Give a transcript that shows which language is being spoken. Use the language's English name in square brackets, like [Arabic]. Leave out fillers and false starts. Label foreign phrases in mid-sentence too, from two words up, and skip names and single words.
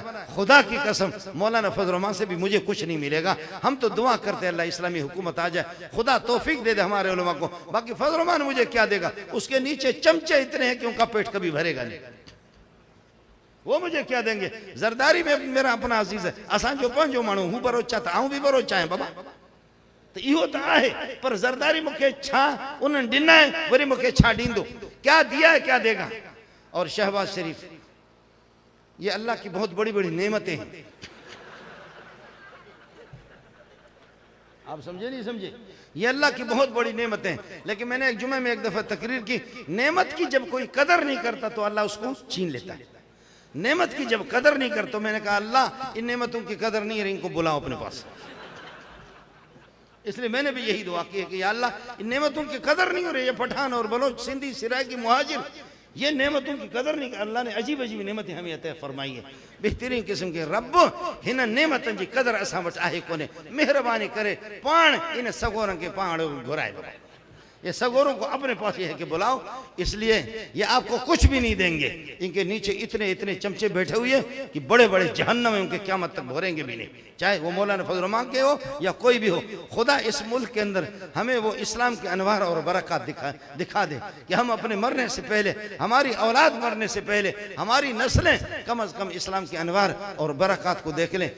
[Hindi] खुदा की कसम मौलाना फजल रहमान से भी मुझे कुछ नहीं मिलेगा। हम तो दुआ करते हैं अल्लाह इस्लामी हुकूमत आ जाए, खुदा तौफीक दे दे हमारे उलमा को। बाकी फजल रहमान मुझे क्या देगा? उसके नीचे चमचे इतने हैं कि उनका पेट कभी भरेगा नहीं, वो मुझे क्या देंगे? जरदारी में मेरा अपना अजीज है, [Sindhi] असां जो पंहिंजो माण्हू, हूं बरोचा त आऊं बि बरोचा आहियां बाबा, तो इहो तो आहे। पर जरदारी मुखे छा उन्हनि ॾिना है, वरी मुखे छा ॾींदो? [Hindi] क्या दिया है क्या देगा? और शहबाज शरीफ, ये अल्लाह की बहुत बड़ी बड़ी नेमतें हैं। आप समझे नहीं समझे? ये अल्लाह की बहुत बड़ी नेमतें हैं। लेकिन मैंने एक जुमे में एक दफा तकरीर की, नेमत की जब कोई कदर नहीं करता तो अल्लाह उसको छीन लेता है। नेमत की जब कदर नहीं करता, तो मैंने कहा अल्लाह इन नेमतों की कदर नहीं है, इनको बुलाओ अपने पास। इसलिए मैंने भी यही दुआ की है कि या अल्लाह इन नेमतों की कदर नहीं हो रही। ये पठान और बलोच, सिंधी, सिराकी, मुहाजिर, ये नेमतों की कदर नहीं। अल्लाह ने अजीब अजीब नेमतें हमें अता फरमाई है, बेहतरीन किस्म के। [Sindhi] रब हिन नेमतन जी कदर असां वटि आहे कोन्हे, मेहरबानी करे पाण इन सगोरन के पाण घुराए। [Hindi] ये सगोरों को अपने पास ये है कि बुलाओ, इसलिए ये आपको कुछ भी नहीं देंगे। इनके नीचे इतने इतने चमचे बैठे हुए कि बड़े बड़े जहन्नम में उनके क़यामत तक भरेंगे भी नहीं, चाहे वो मौलाना फजल रहमान के हो या कोई भी हो। खुदा इस मुल्क के अंदर हमें वो इस्लाम के अनवार और बरकत दिखा दे कि हम अपने मरने से पहले, हमारी औलाद मरने से पहले, हमारी नस्लें कम अज़ कम इस्लाम के अनवार और बरकत को देख लें।